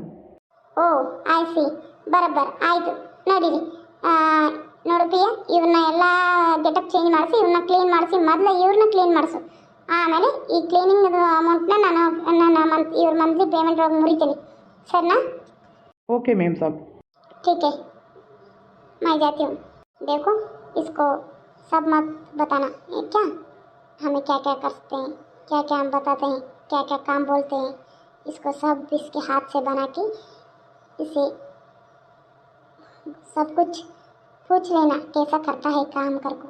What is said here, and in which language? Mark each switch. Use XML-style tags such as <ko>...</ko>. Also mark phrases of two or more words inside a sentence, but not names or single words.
<en>oh I see,</en> <kn>ಬರಬ್ಬರ್ ಆಯಿತು. ನೋಡಿರಿ, ನೋಡು ಪಿಯ, ಇವ್ರನ್ನ ಎಲ್ಲ</kn> <en>getup change</en> <kn>ಮಾಡಿಸಿ, ಇವ್ರನ್ನ ಕ್ಲೀನ್ ಮಾಡಿಸಿ, ಮೊದಲು ಇವ್ರನ್ನ ಕ್ಲೀನ್ ಮಾಡಿಸು. ಆಮೇಲೆ ಈ ಕ್ಲೀನಿಂಗ್ ಅಮೌಂಟ್ನ ನಾನು ಇವ್ರ</kn> <en>monthly payment</en> <kn>ಒಳಗೆ ಮುರಿತೀನಿ, ಸರಿನಾ?</kn> <en>okay ma'am</en> <hi>साहब. ठीक है, मैं जाती हूँ. देखो, इसको सब मत बताना, ये क्या हमें क्या क्या करते हैं, क्या क्या हम बताते हैं, क्या क्या काम बोलते हैं, इसको सब इसके हाथ से बना के इसे सब कुछ पूछ लेना कैसा करता है काम कर को.</hi>